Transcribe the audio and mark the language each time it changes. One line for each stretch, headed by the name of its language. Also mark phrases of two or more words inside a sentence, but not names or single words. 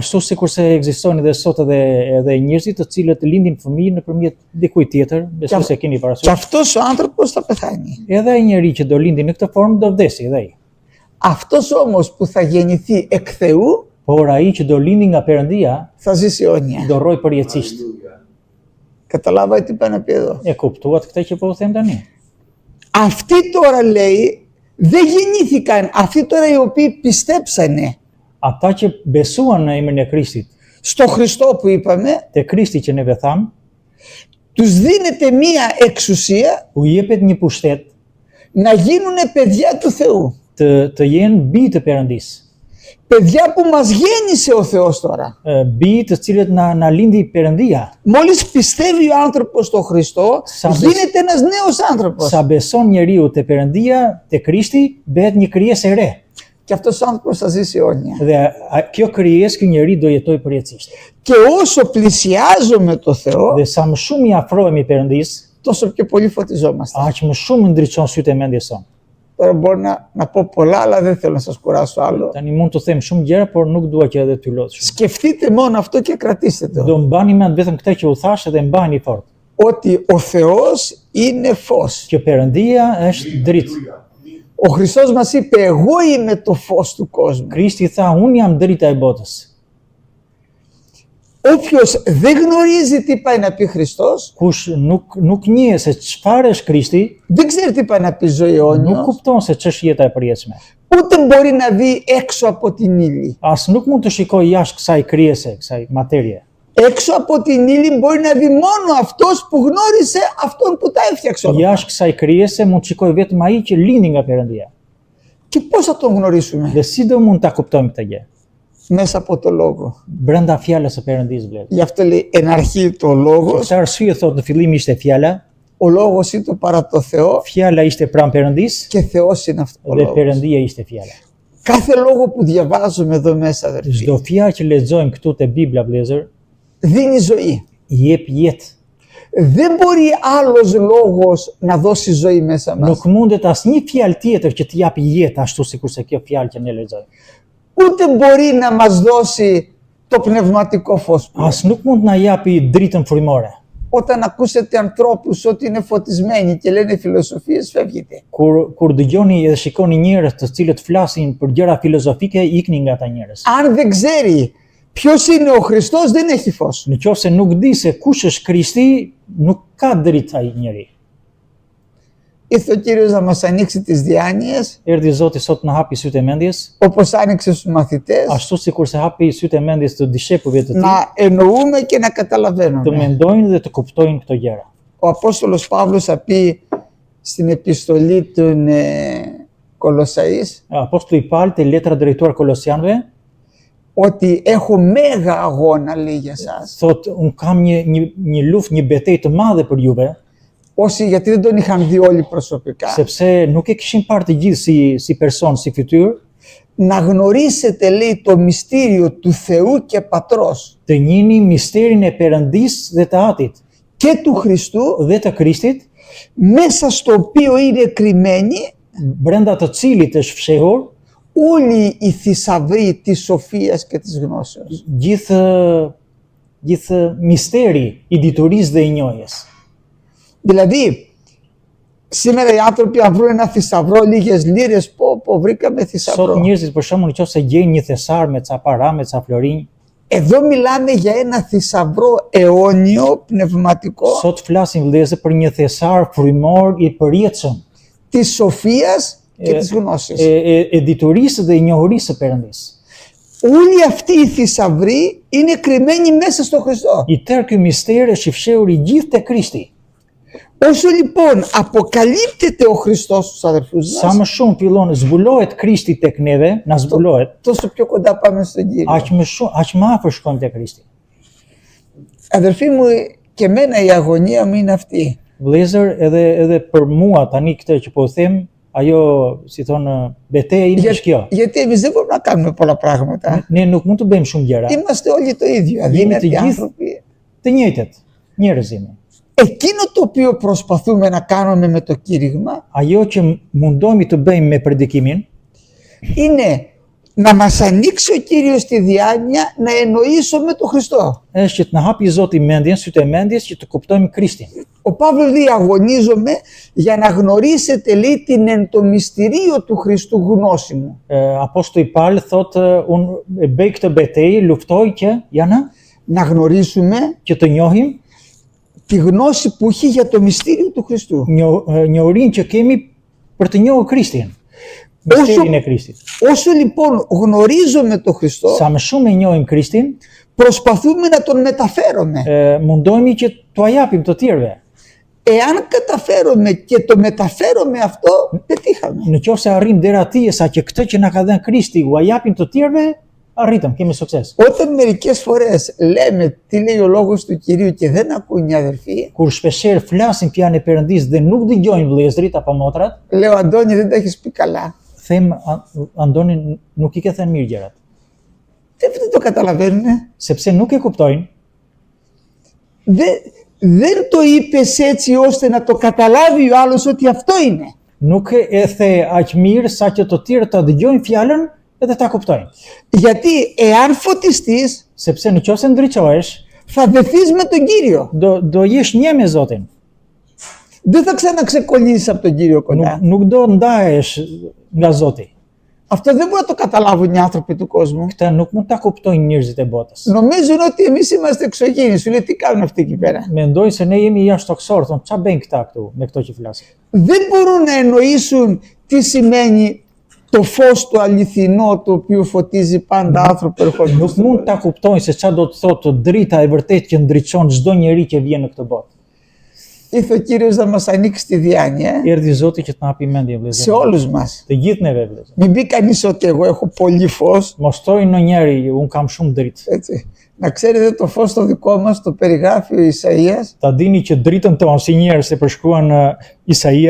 Albanian: Ashtu sikur se ekzistojnë edhe sot edhe njerëzit të cilët lindin fëmijë nëpërmjet dikujt tjetër, besoj se keni
Greek: Και
Albanian: parasysh.
Greek: αυτός ο άνθρωπος θα πεθάνει.
Albanian: Edhe ai njeri që do lindi në këtë formë do vdesi edhe ai.
Greek: Αυτός όμως που θα γεννηθεί εκ Θεού
Albanian: Por ai që do lindi nga Perëndia
Greek: θα ζήσει αιώνια.
Albanian: do rroj përjetësisht.
Greek: Καταλάβατε τι πάει να πει εδώ.
Albanian: E kuptuat këtë që po u them tani.
Greek: Αυτοί τώρα λέει δεν γεννήθηκαν, αυτοί τώρα οι οποίοι πιστέψανε
Albanian: Ata që besuan në emrin e Krishtit,
Greek: στο Χριστό που είπαμε,
Albanian: te Krishti që neve tham,
Greek: τους δίνεται μία εξουσία
Albanian: u jepet një pushtet
Greek: να γίνουν παιδιά του Θεού.
Albanian: të jenë bi të Perëndisë.
Greek: Παιδιά που μας γέννησε ο Θεός τώρα.
Albanian: Bi të cilët na lindi Perëndia.
Greek: Μόλις πιστεύει ο άνθρωπος στο Χριστό, γίνεται ένας νέος άνθρωπος.
Albanian: Sa beson njeriu te Perëndia, te Krishti, bëhet një krijesë e re.
Greek: Και αυτός ο άνθρωπος θα ζήσει αιώνια.
Albanian: Dhe kjo krijesë, ky njeri do jetojë përjetësisht.
Greek: Και όσο πλησιάζουμε το Θεό,
Albanian: Dhe sa më shumë i afrohemi Perëndisë,
Greek: τόσο πιο πολύ φωτιζόμαστε.
Albanian: aq më shumë ndriçon sytë e mendjes sonë.
Greek: Τώρα μπορώ να πω πολλά, αλλά δεν θέλω να σας κουράσω άλλο.
Albanian: Tani mund të them shumë gjëra, por nuk dua që edhe t'ju lodh shumë.
Greek: Σκεφτείτε μόνο αυτό και κρατήστε το.
Albanian: Do mbani mend vetëm këtë që u thash dhe mbani fort.
Greek: Ότι ο Θεός είναι φως.
Albanian: Që Perëndia është dritë.
Greek: Ο Χριστός μας είπε, εγώ είμαι το φως του κόσμου.
Albanian: Krishti tha, unë jam drita e botës.
Greek: Όποιος δεν γνωρίζει τι πάει να πει Χριστός,
Albanian: Kush nuk njeh se çfarë është Krishti,
Greek: δεν ξέρει τι πάει να πει ζωή
Albanian: nuk
Greek: αιώνιος,
Albanian: kupton se ç'është jeta e përjetshme.
Greek: ούτε μπορεί να δει έξω από την ύλη.
Albanian: As nuk mund të shikojë jashtë kësaj krijese, kësaj materie.
Greek: Έξω από την ύλη μπορεί να δει μόνο αυτός που γνώρισε αυτόν που τα έφτιαξε όλα.
Albanian: Jashtë kësaj krijese mund të shikojë vetëm ai që lindi nga Perëndia.
Greek: Και πώς θα τον γνωρίσουμε?
Albanian: Dhe si do mund ta kuptojmë këtë gjë?
Greek: Μέσα από το λόγο.
Albanian: Brenda fjalës së Perëndisë vlet.
Greek: Γι' αυτό λέει εν αρχή το λόγος,
Albanian: Këtë arsye thotë në fillim ishte fjala,
Greek: ο λόγος είναι το παρά το Θεό
Albanian: fjala ishte pranë Perëndisë
Greek: και Θεός είναι αυτό ο
Albanian: dhe
Greek: λόγος.
Albanian: Perëndia ishte fjala.
Greek: Κάθε λόγο που διαβάζουμε εδώ μέσα, αδερφοί,
Albanian: Çdo fjalë që lexojmë këtu te Bibla vëllezër,
Greek: δίνει ζωή.
Albanian: jep jetë.
Greek: Δεν μπορεί άλλος λόγος να δώσει ζωή μέσα μας.
Albanian: Nuk mundet asnjë fjalë tjetër që të japë jetë ashtu sikur se kjo fjalë që ne lexojmë.
Greek: Ούτε μπορεί να μας δώσει το πνευματικό φως.
Albanian: As nuk mund na japi dritën frymore.
Greek: Όταν ακούσετε ανθρώπους ότι είναι φωτισμένοι και λένε φιλοσοφίες, φεύγετε.
Albanian: Kur dëgjoni edhe shikoni njerëz të cilët flasin për gjëra filozofike, ikni nga ata njerëz.
Greek: Αν δεν ξέρει ποιος είναι ο Χριστός, δεν έχει φως.
Albanian: Nëse nuk di se kush është Krishti, nuk ka dritë ai njeri.
Greek: Ήρθε ο Κύριος να μας ανοίξει τις διάνοιες,
Albanian: Erdhi Zoti sot na hapi sytë e mendjes,
Greek: όπως άνοιξε στους μαθητές,
Albanian: ashtu sikur se hapi sytë e mendjes të dishepujve të tij,
Greek: να εννοούμε και να
Albanian: të
Greek: καταλαβαίνουμε.
Albanian: mendojnë dhe të kuptojnë këto gjëra.
Greek: Ο Απόστολος Παύλος θα πει στην επιστολή των Κολοσσαείς
Albanian: Apostulli i Pal te letra drejtuar Kolosianëve
Greek: ότι έχω μέγα αγώνα, λέει για σας.
Albanian: thot un kam një luftë, një betejë të madhe për juve,
Greek: Όσοι, γιατί δεν τον είχαν δει όλοι προσωπικά.
Albanian: sepse nuk e kishin parë të gjithë si person, si fytyrë,
Greek: Να γνωρίσετε, λέει, το μυστήριο του Θεού και Πατρός
Albanian: të njihni misterin e Perëndisë dhe të Atit
Greek: και του Χριστού,
Albanian: dhe të Krishtit,
Greek: μέσα στο οποίο είναι κρυμμένοι
Albanian: brenda të cilit është fshehur
Greek: όλοι οι θησαυροί της σοφίας και της γνώσεως.
Albanian: gjithë misteri i diturisë dhe i njohjes.
Greek: Δηλαδή, σήμερα οι άνθρωποι αν βρουν ένα θησαυρό λίγες λίρες, πω βρήκαμε
Albanian: Sot
Greek: θησαυρό.
Albanian: njerëzit për shembull nëse gjejnë një thesar me ca para, me ca florinj,
Greek: Εδώ μιλάμε για ένα θησαυρό αιώνιο πνευματικό
Albanian: sot flasim vëllezër për një thesar frymor i përjetshëm
Greek: της σοφίας και της γνώσης.
Albanian: e diturisë dhe i njohurisë së Perëndisë.
Greek: Όλοι αυτοί οι θησαυροί είναι κρυμμένοι μέσα στο Χριστό.
Albanian: I tërë ky mister është i fshehur i gjithë te Krishti.
Greek: Όσο λοιπόν αποκαλύπτεται ο Χριστός στους αδερφούς
Albanian: Sa
Greek: μας,
Albanian: më shumë fillon zbulohet Krishti tek neve, na zbulohet,
Greek: τόσο πιο κοντά πάμε στον Κύριο.
Albanian: aq më afër shkojmë te Krishti.
Greek: Αδερφοί μου, και εμένα η αγωνία μου είναι αυτή.
Albanian: Vëllezër, edhe për mua tani këtë që po them, ajo, si thonë, betejë ime është kjo.
Greek: Γιατί εμείς δεν μπορούμε να κάνουμε πολλά πράγματα.
Albanian: Ne nuk mund të bëjmë shumë gjëra.
Greek: Είμαστε όλοι το ίδιο,
Albanian: Jemi të
Greek: αδύνατοι
Albanian: gjithë
Greek: άνθρωποι.
Albanian: të njëjtët, njerëz jemi.
Greek: Εκείνο το οποίο προσπαθούμε να κάνουμε με το κήρυγμα
Albanian: Ajo që mundohemi të bëjmë me predikimin,
Greek: είναι να μας ανοίξει ο Κύριος τη διάνοια να εννοήσουμε τον Χριστό.
Albanian: është që të na hapi Zoti mendjen, sytë e mendjes që të kuptojmë Krishtin.
Greek: Ο Παύλος λέει αγωνίζομαι για να γνωρίσετε, λέει, την εν το μυστηρίο του Χριστού γνώση μου.
Albanian: Apostulli Paul thotë, unë e bëj këtë betejë, luftoj që
Greek: Να γνωρίσουμε
Albanian: që të njohim
Greek: τη γνώση που έχει για το μυστήριο του Χριστού.
Albanian: njohurinë që kemi për të njohur Krishtin. Misterin e Krishtit.
Greek: Όσο λοιπόν γνωρίζουμε τον Χριστό,
Albanian: Sa më shumë e njohim Krishtin,
Greek: προσπαθούμε να τον μεταφέρουμε.
Albanian: mundohemi që t'ua japim të tjerëve.
Greek: Εάν καταφέρουμε και το μεταφέρουμε αυτό, πετύχαμε.
Albanian: Në qoftë se arrim deri atje sa që këtë që na ka dhënë Krishti ua japim të tjerëve, arritëm, kemi sukses.
Greek: Όταν μερικές φορές λέμε τι λέει ο λόγος του Κυρίου και δεν ακούν οι αδερφοί,
Albanian: Kur shpeshherë flasim fjalën e Perëndisë dhe nuk dëgjojnë vëllezërit apo motrat,
Greek: λέω Αντώνη δεν τα έχεις πει καλά.
Albanian: them Andoni nuk i ke thënë mirë gjërat,
Greek: Δεν το καταλαβαίνουνε.
Albanian: sepse nuk e kuptojnë.
Greek: Δεν το είπες έτσι ώστε να το καταλάβει ο άλλος ότι αυτό είναι.
Albanian: Nuk e the aq mirë sa që të tjerët ta dëgjojnë fjalën edhe ta kuptojnë.
Greek: Γιατί εάν φωτιστείς,
Albanian: Sepse në qoftë se ndriçohesh,
Greek: θα δεθείς με τον Κύριο.
Albanian: do jesh një me Zotin.
Greek: Δεν θα ξαναξεκολλήσεις από τον Κύριο κοντά.
Albanian: Nuk do ndahesh nga Zoti.
Greek: Αυτό δεν μπορούν να το καταλάβουν οι άνθρωποι του κόσμου.
Albanian: Këtë nuk mund ta kuptojnë njerëzit e botës.
Greek: Νομίζουν ότι εμείς είμαστε εξωγήινοι. Σου λέει τι κάνουν αυτοί εκεί πέρα.
Albanian: Mendojnë se ne jemi jashtëtokësor, thonë ç'a bëjnë këta këtu me këto që flasin.
Greek: Δεν μπορούν να εννοήσουν τι σημαίνει το φως το αληθινό το οποίο φωτίζει πάντα άνθρωπο ερχόμενο.
Albanian: Nuk mund ta kuptojnë se ç'a do të thotë drita e vërtetë që ndriçon çdo njeri që vjen në këtë botë.
Greek: Ήρθε ο Κύριος να μας ανοίξει τη διάνοια
Albanian: Erdhi Zoti që të na hapi mendje
Greek: σε
Albanian: vëllezër.
Greek: όλους μας.
Albanian: Të gjithë neve vëllezër.
Greek: Μην πει κανείς ότι εγώ έχω πολύ φως.
Albanian: Mos thojnë në njeri, un kam shumë dritë.
Greek: Έτσι. Να ξέρετε το φως το δικό μας το περιγράφει ο Ισαΐας
Albanian: Ta dini që dritën tonë si njerëz e përshkruan Isaia,